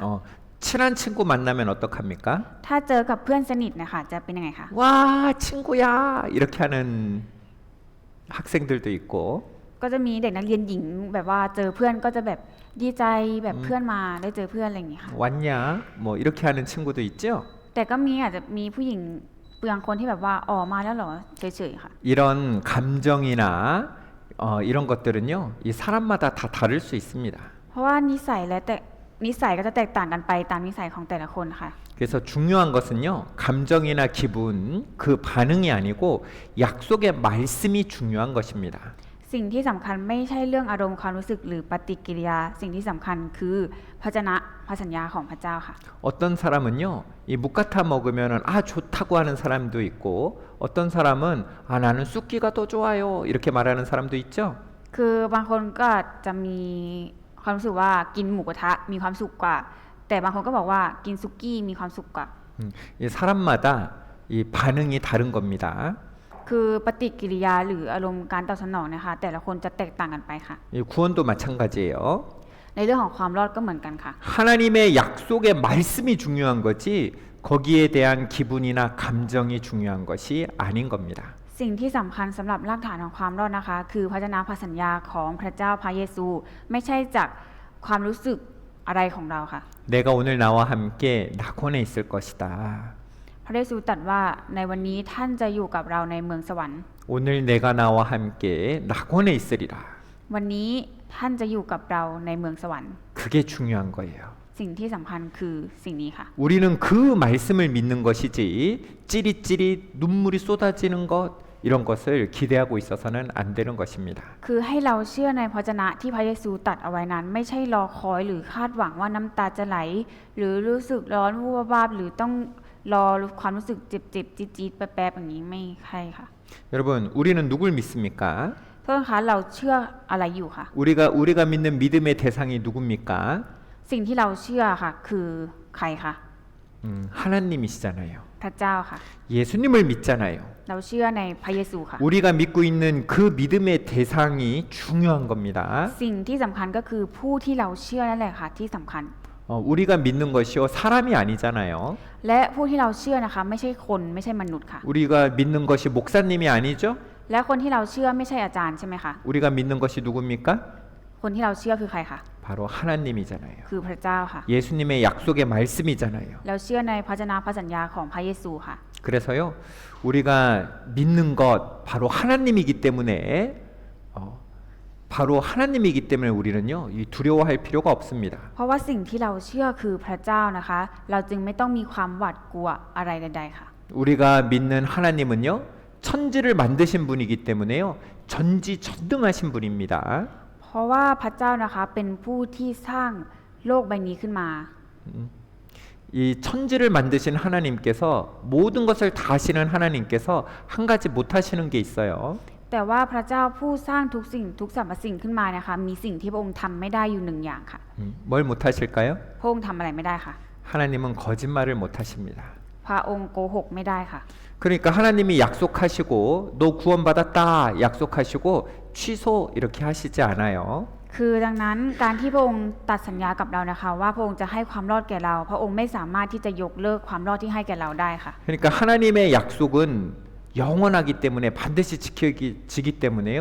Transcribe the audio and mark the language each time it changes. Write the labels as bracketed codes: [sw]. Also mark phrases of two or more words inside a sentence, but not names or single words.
[ko] 친한 친구 만나면 어떡합니까? [th] ถ้าเจอกับเพื่อนสนิทนะคะจะเป็นยังไงคะ [ko] 와 친구야 이렇게 하는 학생들도 있고 [th] ก็จะมีเด็กนักเรียนหญิงแบบว่าเจอเพื่อนก็จะแบบดีใจแบบเพื่อนมาได้เจอเพื่อนอะไรอย่างงี้ค่ะ [ko] 왔냐 뭐 이렇게 하는 친구도 있죠. [th] แต่ก็มีอาจจะมีผู้หญิงบางคนที่แบบว่าอ๋อมาแล้วเหรอเฉยๆค่ะ [ko] 이런 감정이나 이런 것들은요 이 사람마다 다 다를 수 있습니다. [th] เพราะว่านิสัยก็จะแตกต่างกันไปตามนิสัยของแต่ละคนค่ะ [ko] 그래서 중요한 것은요 감정이나 기분 그 반응이 아니고 약속의 말씀이 중요한 것입니다. [th] สิ่งที่สำคัญไม่ใช่เรื่องอารมณ์ความรู้สึกหรือปฏิกิริยาสิ่งที่สำคัญคือพระวจนะพระสัญญาของพระเจ้าค่ะ [ko] 어떤 사람은요 이 무카타 먹으면은 아 좋다고 하는 사람도 있고 어떤 사람은 아 나는 쑥기가 더 좋아요 이렇게 말하는 사람도 있죠. [th] คือบางคนก็จะมีความรู้สึกว่ากินหมูกระทะมีความสุขกว่า แต่บางคนก็บอกว่ากินซุกี้มีความสุขกว่า [ko] 이 사람마다 이 반응이 다른 겁니다. [th] คือปฏิกิริยาหรืออารมณ์การตอบสนองนะคะแต่ละคนจะแตกต่างกันไปค่ะ [ko] 이 구원도 마찬가지예요. [th] ในเรื่องของความรอดก็เหมือนกันค่ะ [ko] 하나님의 약속의 말씀이 중요한 거지 거기에 대한 기분이나 감정이 중요한 것이 아닌 겁니다. [th] สิ่งที่สำคัญสำหรับรากฐานของความรอดนะคะ คือพระวจนะพระสัญญาของพระเจ้าพระเยซูไม่ใช่จากความรู้สึกอะไรของเราค่ะ [ko] 내가 오늘 나와 함께 낙원에 있을 것이다. [th] พระเยซูตรัสว่าในวันนี้ท่านจะอยู่กับเราในเมืองสวรรค์ [ko] 오늘 내가 나와 함께 낙원에 있으리라. [th] วันนี้ท่านจะอยู่กับเราในเมืองสวรรค์ [ko] 그게 중요한 거예요. [th] สิ่งที่สำคัญคือสิ่งนี้ค่ะ [ko] 우리는 그 말씀을 믿는 것이지 찌릿찌릿 눈물이 쏟아지는 것 이런 것을 기대하고 있어서는 안 되는 것입니다. [th] คือให้เราเชื่อในพระวจนะที่พระเยซูตรัสเอาไว้นั้น ไม่ใช่รอคอยหรือคาดหวังว่าน้ำตาจะไหล หรือรู้สึกร้อนวูบวาบหรือต้องรอความรู้สึกเจ็บๆจี๊ดๆแป๊บๆอย่างนี้ไม่ใช่ค่ะ [ko] 여러분 우리는 누굴 믿습니까? [th] โทษนะคะเราเชื่ออะไรอยู่ค่ะ [ko] 우리가 믿는 믿음의 대상이 누굽니까? [th] สิ่งที่เราเชื่อค่ะคือใครคะ [ko] 하나님이시잖아요. [th] พระเจ้าค่ะ [ko] 예수님을 믿잖아요. [th] เราเชื่อในพระเยซูค่ะ [ko] 우리가 믿고 있는 그 믿음의 대상이 중요한 겁니다. [th] สิ่งที่สำคัญก็คือผู้ที่เราเชื่อนั่นแหละค่ะที่สำคัญ [ko] 우리가 믿는 것이요 사람이 아니잖아요. [th] และผู้ที่เราเชื่อนะคะไม่ใช่คนไม่ใช่มนุษย์ค่ะ [ko] 우리가 믿는 것이 목사님이 아니죠. [th] และคนที่เราเชื่อไม่ใช่อาจารย์ใช่ไหมคะ [ko] 우리가 믿는 것이 누굽니까? [th] คนที่เราเชื่อคือใครคะ [ko] 바로 바로 하나님이잖아요. [th] คือพระเจ้าค่ะ [ko] 예수님의 약속의 말씀이잖아요. [th] เราเชื่อในพระชนะพระสัญญาของพระเยซูค่ะ [ko] 그래서요, 우리가 믿는 것 바로 하나님이기 때문에 바로 하나님이기 때문에 우리는요, 이 두려워할 필요가 없습니다. [th] เพราะว่าสิ่งที่เราเชื่อคือพระเจ้านะคะ เราจึงไม่ต้องมีความหวาดกลัวอะไรใดๆค่ะ [ko] 우리가 믿는 하나님은요, 천지를 만드신 분이기 때문에요, 전지전능하신 분입니다. [th] เพราะว่าพระเจ้านะคะเป็นผู้ที่สร้างโลกใบนี้ขึ้นมา [ko] 이 천지를 만드신 하나님께서 모든 것을 다 하시는 하나님께서 한 가지 못하시는 게 있어요. [th] แต่ว่าพระเจ้าผู้สร้างทุกสิ่งทุกสรรพสิ่งขึ้นมานะคะมีสิ่งที่พระองค์ทำไม่ได้อยู่หนึ่งอย่างค่ะ [ko] 뭘 못하실까요? [th] พระองค์ทำอะไรไม่ได้ค่ะ [ko] 하나님은 거짓말을 못하십니다. [th] พระองค์โกหกไม่ได้ค่ะ [ko] 그러니까 하나님이 약속하시고 너 구원받았다 약속하시고 취소 이렇게 하시지 않아요. [th] คือดังนั้นการที่พระองค์ตัดสัญญากับเรานะคะว่าพระองค์จะให้ความรอดแก่เรา พระองค์ไม่สามารถที่จะยกเลิกความรอดที่ให้แก่เราได้ค่ะ [ko] 그러니까 하나님의 약속은 영원하기 때문에 반드시 지키기 때문에요.